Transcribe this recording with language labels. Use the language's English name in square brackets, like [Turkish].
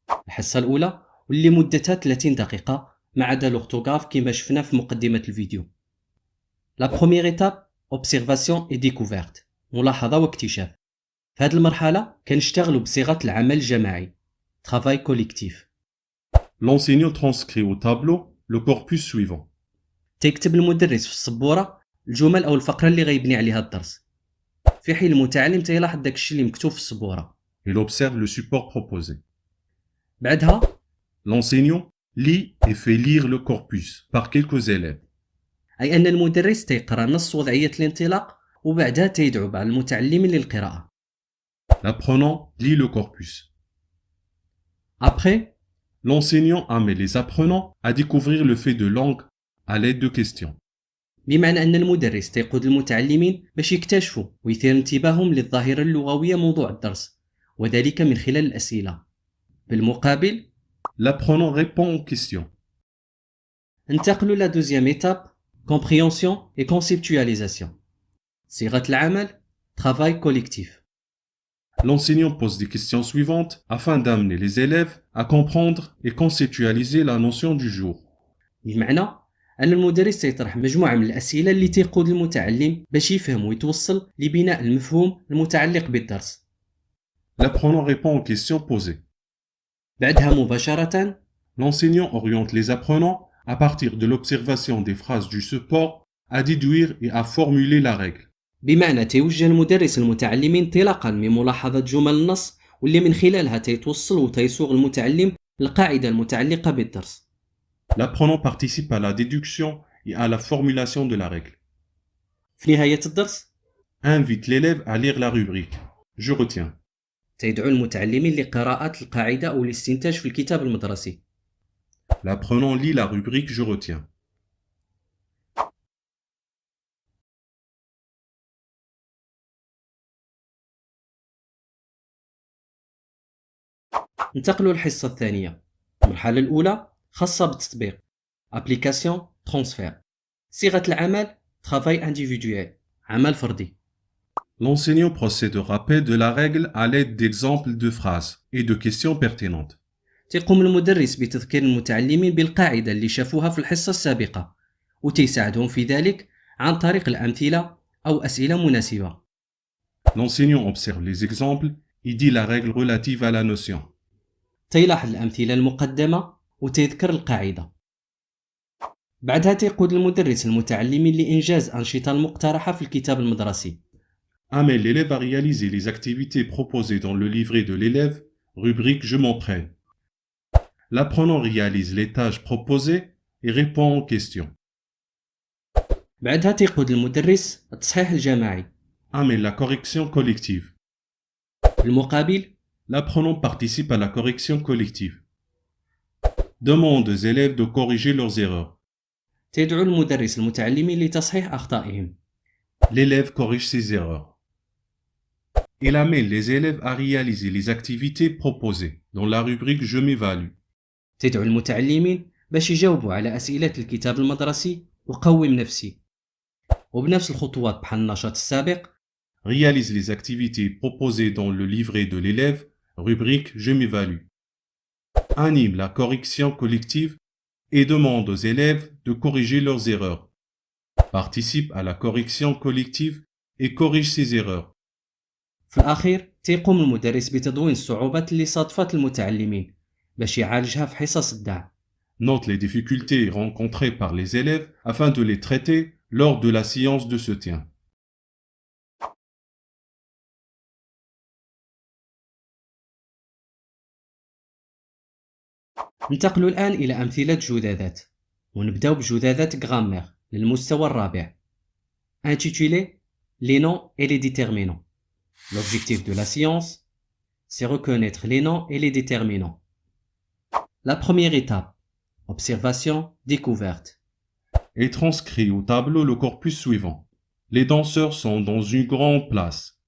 [Arabic] الحصة الأولى واللي مدتها 30 دقيقة ما عدا لورتوغراف كما شفنا في مقدمة الفيديو. [French] لا بروميير ايتاب اوبسيرفاسيون اي ديكوفيرت، [Arabic] ملاحظة واكتشاف. في هذه المرحلة كنشتغلوا بصيغة العمل الجماعي [French] travail collectif. L'enseignant transcrit au tableau le corpus suivant. [Arabic] تكتب المدرس في السبورة الجمل أو الفقرة اللي غيبني عليها الدرس، في حين المتعلم تيلاحظ داك الشيء اللي مكتوب في السبورة. [French] Il observe le support proposé. [Arabic] بعدها [French] L'enseignant lit et fait lire le corpus par quelques élèves. [Arabic] أي أن المدرس تيقرأ نص وضعية الانطلاق وبعدها تيدعو بعض المتعلمين للقراءة. [French] L'apprenant lit le corpus. Après, L'enseignant amène les apprenants à découvrir le fait de langue à l'aide de questions. [Arabic] بمعنى أن المدرس تيقود المتعلمين باش يكتشفوا ويثير انتباههم للظاهرة اللغوية موضوع الدرس، وذلك من خلال الأسئلة. بالمقابل، [French] L'apprenant répond aux questions. [Arabic] انتقلوا [French] لا دوزيام étape compréhension et conceptualisation. [Arabic] صيغة العمل [French] travail collectif. L'enseignant pose des questions suivantes afin d'amener les élèves à comprendre et conceptualiser la notion du jour. [Arabic] بمعنى أن المدرس سيطرح مجموعة من الأسئلة اللي تيقود المتعلم باش يفهم ويتوصل لبناء المفهوم المتعلق بالدرس. [French] L'apprenant répond aux questions posées. [Arabic] بعدها مباشرة [French] L'enseignant oriente les apprenants à partir de l'observation des phrases du support à déduire et à formuler la règle. [Arabic] بمعنى تيوجه المدرس المتعلمين انطلاقا من ملاحظة جمل النص واللي من خلالها تيتوصل وتيصوغ المتعلم القاعدة المتعلقة بالدرس. [French] L'apprenant participe à la déduction et à la formulation de la règle. [Arabic] في نهاية الدرس [French] Invite l'élève à lire la rubrique. Je retiens. [Arabic] تيدعو المتعلمين لقراءة القاعدة أو الاستنتاج في الكتاب المدرسي. [French] L'apprenant lit la rubrique Je retiens. [Arabic] ننتقلوا للحصة الثانية. المرحلة الأولى خاصة بالتطبيق [French] application transfert. [Arabic] صيغة العمل [French] travail individuel، [Arabic] عمل فردي. [French] L'enseignant procède au rappel de la règle à l'aide d'exemples de phrases et de questions pertinentes. [Arabic] تيقوم المدرس بتذكير المتعلمين بالقاعدة اللي شافوها في الحصة السابقة وتيساعدهم في ذلك عن طريق الأمثلة أو أسئلة مناسبة. [French] L'enseignant observe les exemples et dit la règle relative à la notion. [Arabic] تيلاحظ الأمثلة المقدمة وتذكر القاعدة. بعدها تيقود المدرس المتعلمين لإنجاز أنشطة المقترحة في الكتاب المدرسي. [French] Amène l'élève à réaliser les activités proposées dans le livret de l'élève, rubrique Je m'entraîne. L'apprenant réalise les tâches proposées et répond aux questions. [Arabic] بعدها تيقود المدرس التصحيح الجماعي. [French] Amène la correction collective. [Arabic] بالمقابل، [French] L'apprenant participe à la correction collective. Demande aux élèves de corriger leurs erreurs. [Arabic] تدعو المدرس المتعلمين لتصحيح أخطائهم. [French] L'élève corrige ses erreurs. Il amène les élèves à réaliser les activités proposées dans la rubrique Je m'évalue. [Arabic] تدعو المتعلمين باش يجاوبوا على أسئلة الكتاب المدرسي وقوم نفسي. وبنفس الخطوات بحال النشاط السابق [French] Réalise les activités proposées dans le livret de l'élève, rubrique Je m'évalue. Anime la correction collective et demande aux élèves de corriger leurs erreurs. Participe à la correction collective et corrige ses erreurs. [Arabic] في الأخير تيقوم المدرس بتدوين الصعوبات اللي صادفت المتعلمين باش يعالجها في حصص الدعم. [French] Note les difficultés rencontrées par les élèves afin de les traiter lors de la séance de soutien. [Arabic] ننتقل الآن إلى أمثلة جدادات ونبدأ بجدادات غرامير للمستوى الرابع. [French] Intitulé Les noms et les déterminants. L'objectif de la science, c'est reconnaître les noms et les déterminants. La première étape, observation, découverte. Et transcrit au tableau le corpus suivant. Les danseurs sont dans une grande place.